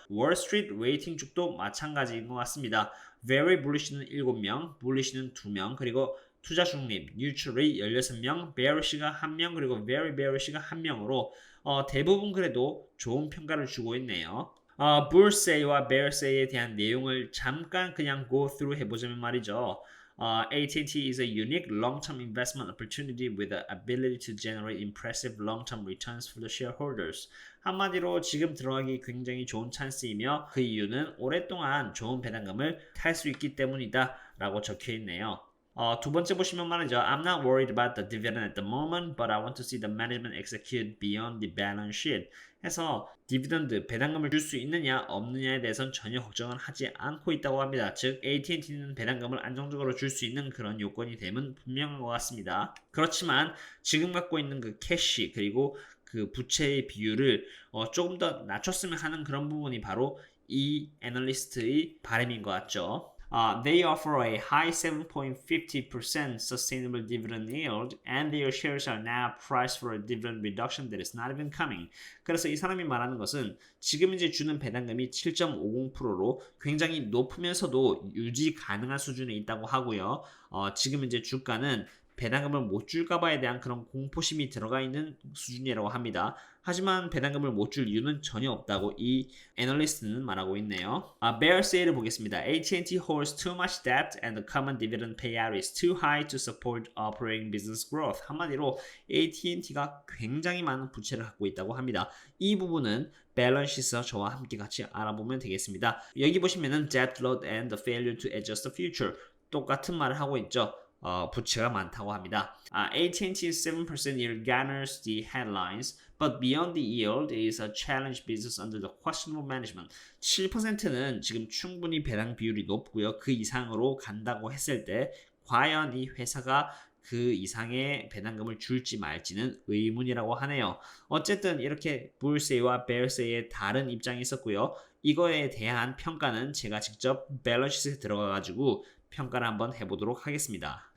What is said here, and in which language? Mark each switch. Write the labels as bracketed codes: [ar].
[ko] Wall Street 레이팅 쪽도 마찬가지인 것 같습니다. Very Bullish는 7명, Bullish는 2명, 그리고 투자 중립, Neutral이 16명, Bearish가 1명, 그리고 Very Bearish가 1명으로 대부분 그래도 좋은 평가를 주고 있네요. Bullsey와 Bearsay에 대한 내용을 잠깐 그냥 [en] go through [ko] 해보자면 말이죠. [en] AT&T is a unique long-term investment opportunity with the ability to generate impressive long-term returns for the shareholders. [ko] 한마디로 지금 들어가기 굉장히 좋은 찬스이며 그 이유는 오랫동안 좋은 배당금을 탈 수 있기 때문이다 라고 적혀 있네요. 두 번째 보시면 말이죠. [en] I'm not worried about the dividend at the moment, but I want to see the management execute beyond the balance sheet. [ko] 해서 디비던드, 배당금을 줄 수 있느냐 없느냐에 대해서는 전혀 걱정을 하지 않고 있다고 합니다. 즉 AT&T는 배당금을 안정적으로 줄 수 있는 그런 요건이 되면 분명한 것 같습니다. 그렇지만 지금 갖고 있는 그 캐시 그리고 그 부채의 비율을 조금 더 낮췄으면 하는 그런 부분이 바로 이 애널리스트의 바람인 것 같죠. [en] They offer a high 7.50% sustainable dividend yield, and their shares are now priced for a dividend reduction that is not even coming. [ko] 그래서 이 사람이 말하는 것은 지금 이제 주는 배당금이 7.50%로 굉장히 높으면서도 유지 가능한 수준에 있다고 하고요. 지금 이제 주가는 배당금을 못 줄까봐에 대한 그런 공포심이 들어가 있는 수준이라고 합니다. 하지만 배당금을 못 줄 이유는 전혀 없다고 이 애널리스트는 말하고 있네요. Bearsay를 보겠습니다. [en] AT&T holds too much debt and the common dividend payout is too high to support operating business growth. [ko] 한마디로 AT&T가 굉장히 많은 부채를 갖고 있다고 합니다. 이 부분은 밸런시에서 저와 함께 같이 알아보면 되겠습니다. 여기 보시면은 [en] debt load and the failure to adjust the future [ko] 똑같은 말을 하고 있죠. 부채가 많다고 합니다. [en] AT&T's 7% yield garners the headlines, but beyond the yield is a challenge business under the questionable management. [ko] 7%는 지금 충분히 배당 비율이 높고요. 그 이상으로 간다고 했을 때 과연 이 회사가 그 이상의 배당금을 줄지 말지는 의문이라고 하네요. 어쨌든 이렇게 Bullsey와 Bearsay의 다른 입장이 있었고요. 이거에 대한 평가는 제가 직접 밸런시스에 들어가가지고 평가를 한번 해보도록 하겠습니다.